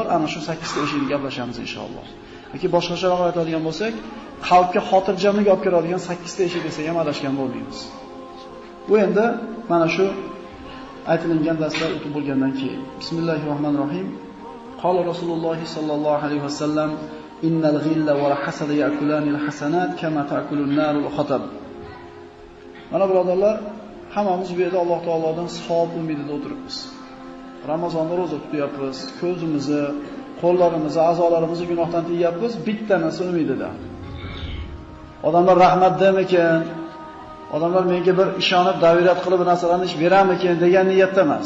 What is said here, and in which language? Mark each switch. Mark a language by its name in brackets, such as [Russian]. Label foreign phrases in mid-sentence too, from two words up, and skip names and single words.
[Uzbek] Ana shu 8 ta eshikni gaplashamiz inshaalloh. Yoki boshqacharoq aytadigan bo'lsak, qalbga xotirjamlik olib kiradigan 8 ta eshik desak ham adashgan bo'lmaymiz. Bu endi mana shu aytilgan darslar o'tib bo'lgandan keyin. Bismillahirrohmanirrohim. Qala Rasululloh sallallohu alayhi vasallam: [Arabic] "إن الغل والحسد يأكلان الحسنات كما تأكل النار الحطب." [Uzbek] Mana birodarlar, hammamiz bu yerda Alloh taolodan savob umidida o'tiribmiz. Ramazonda roza tutyapmiz, ko'zimizni, qo'llarimizni, a'zolarimizni gunohdan tiyapmiz, bitta narsa umidida. Odamlar rahmat demikin, odamlar menga bir ishonib, davirat qilib narsalarni ish beramikin degan niyatda emas.